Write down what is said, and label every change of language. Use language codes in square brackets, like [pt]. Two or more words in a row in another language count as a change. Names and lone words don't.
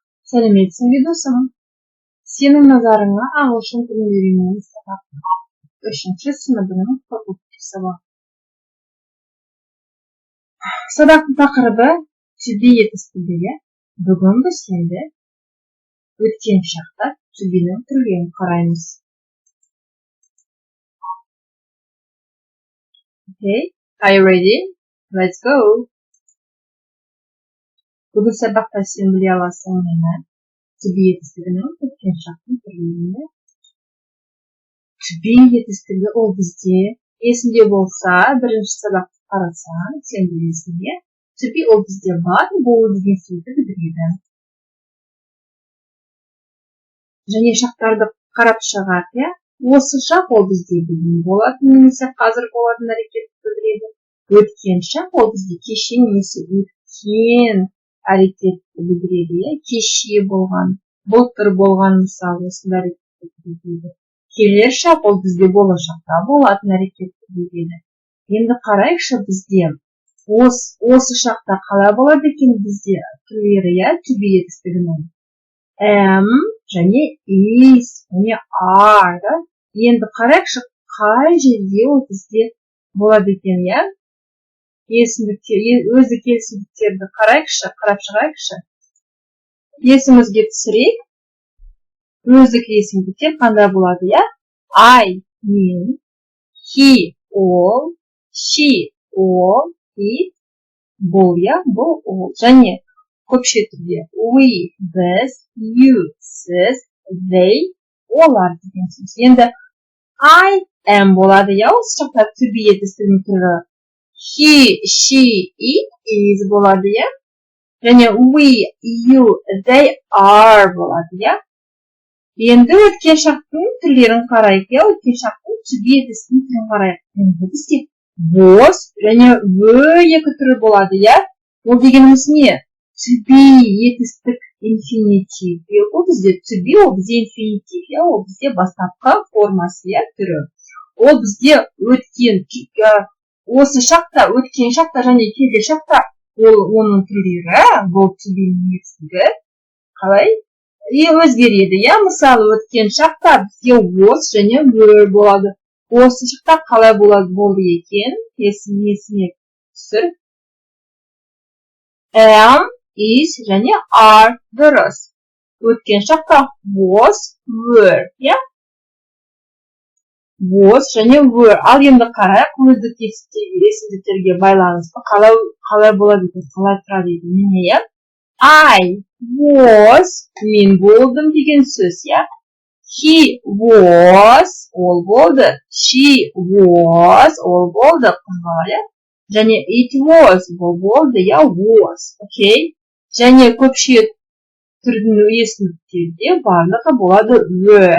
[kk] Сәлеметсің бе досым? Сенің назарыңа ағылшын тілін үйренуін сабақ 3 сыныбының факультатив сабағы. Сабақтың тақырыбы [en] to be [kk] етістігі. Бүгін біз енді өткен шақта [en] to be'нің [kk] түрлерін қараймыз. [en] Okay, are you ready? Let's go! [kk] Бүгін сабақта сен біле аласың мені [en] to be [kk] етістігінің өткен шақтың түрлеріне. [en] To be [kk] етістігі ол бізде есінде болса, бірінші сабақты қарасаң, сен білесің бе? [en] To be [kk] ол бізде бар, болу деген сөзді білдіреді. Және шақтарды қарап шығар, иә? Осы шақ ол бізде бүгін болатын, немесе қазір болатын әрекетті білдіреді. Өткен шақ ол бізде кеше немесе өткен әрекетті білдіреді. Кеше болған, былтыр болған мысалы осындай әрекетті білдіреді. Келер шақ ол бізде болашақта болатын әрекетті білдіреді. Енді қарайықшы бізде осы шақта қалай болады екен бізде түрлері, иә, [en] to be [kk] етістігінің. [en] Am және is және are. [kk] Енді қарайықшы қай жерде ол бізде болады екен, иә? Өзі келісімдіктерді қарап шығайықшы. Есімізге түсірейік. Өзі келісімдіктер қандай болады, иә? I, мен, he, ол, she, ол, it, бұл, иә, бұл, ол. Және көпше түрде we, біз, you, сіз, they, олар деген сөз. Енді [en] I am [kk] болады, иә, осы шақта [en] to be [kk] етістігінің түрі. [en] He, she, it, is [kk] болады, иә. [en] Және we, you, they, are [kk] болады, иә. Енді өткен шақтың түрлерін қарайық, иә. Өткен шақтың [en] to be [kk] етістігінің түрін қарайық. Енді бізде was және were екі түрі болады, иә. Ол дегеніміз не? [en] To be етістік infinitive. [kk] Ол бізде [en] to be, [kk] ол бізде infinitive, иә. Ол бізде бастапқы формасы, иә, түрі. Ол бізде өткен осы шақта, өткен шақта және келер шақта оның түрлері, бұл [en] to be [kk] етістігі қалай? Өзгереді, иә? Мысалы, өткен шақта бізде was және were болады. Осы шақта қалай болды екен? Есіме түсір. [en] Am, is және are дұрыс. [kk] Өткен шақта [en] was, were, [kk] иә? [en] Was және were. [kk] Ал енді қарайық, өздік есімдіктерге байланысты қалай болады екен, қалай тұрады екен, міне, иә? [en] I was, [kk] мен болдым деген сөз, иә? [en] He was, [kk] ол болды. [en] She was, [kk] ол болды, қыз бала, иә? [en] Және it was, [kk] ол болды, иә, was, окей? Және көпше түрдің есімдіктерде барлығы болады were.